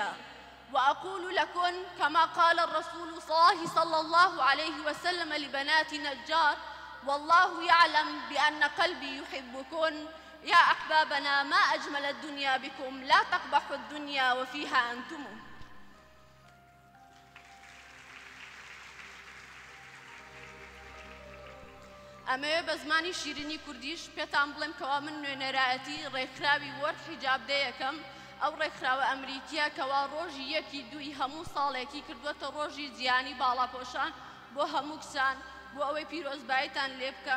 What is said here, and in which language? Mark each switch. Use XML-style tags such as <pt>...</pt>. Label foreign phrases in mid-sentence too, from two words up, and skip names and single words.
<ar>وأقول لكن كما قال الرسول صلى الله عليه وسلم لبنات نجار: والله يعلم بأن قلبي يحبكن، يا أحبابنا ما أجمل الدنيا بكم، لا تقبحوا الدنيا وفيها أنتم.</ar> <ckb>ئەمەوێ بە زمانی شیرینی کوردیش پێتان بڵێم کەوا من نوێنەرایەتی ڕێکخراوی وەرد حیجاب دەی یەکەم، ئەو ڕێکخراوە ئەمریکیە کەوا ڕۆژی 1/2 هەموو ساڵێکی کردووەتە ڕۆژی جیهانی باڵاپۆشان بۆ هەموو کچان بۆ ئەوەی پیرۆزباییتان لێ بکەم.</ckb>